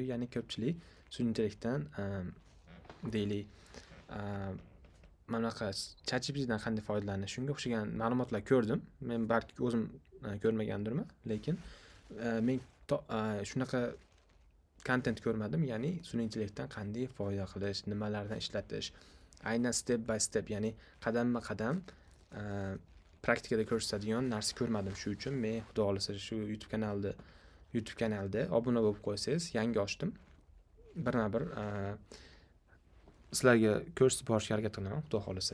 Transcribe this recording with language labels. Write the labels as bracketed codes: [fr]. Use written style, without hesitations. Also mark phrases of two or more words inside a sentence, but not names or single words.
[uz] Ya'ni ko'pchilik sun'iy intellektdan deylik manaqa ChatGPTdan qanday foydalanish, shunga o'xshagan ma'lumotlar ko'rdim. Men balki o'zim ko'rmagandirman, lekin men shunaqa kontent ko'rmadim. Ya'ni sun'iy intellektdan qanday foyda qilish, nimalardan ishlatish, aynan [en] step by step, [uz] ya'ni qadamma-qadam praktikada ko'rsatadigan narsa ko'rmadim. Shu uchun men xudo xolasa shu YouTube kanalda obuna bo'lib qo'ysangiz, yangi ochdim. Birma-bir sizlarga ko'rsatib borishga harakat qilaman, xudo xolasa.